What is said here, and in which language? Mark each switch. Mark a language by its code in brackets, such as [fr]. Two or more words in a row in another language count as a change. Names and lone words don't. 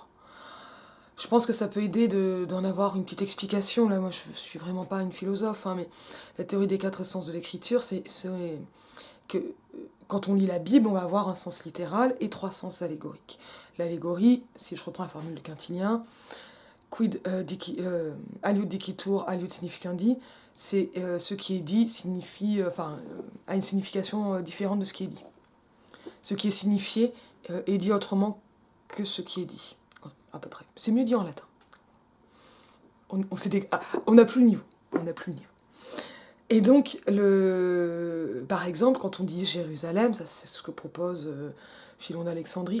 [fr] Je pense que ça peut aider d'en avoir une petite explication. Là, moi, je suis vraiment pas une philosophe, hein, mais la théorie des 4 sens de l'écriture, c'est que quand on lit la Bible, on va avoir un sens littéral et 3 sens allégoriques. L'allégorie, si je reprends la formule de Quintilien, [la] quid aliud dicitur, aliud significandi, [fr] c'est ce qui est dit signifie, a une signification différente de ce qui est dit. Ce qui est signifié est dit autrement que ce qui est dit, à peu près. C'est mieux dit en latin. On n'a plus le niveau. Et donc, par exemple, quand on dit Jérusalem, ça c'est ce que propose Philon d'Alexandrie.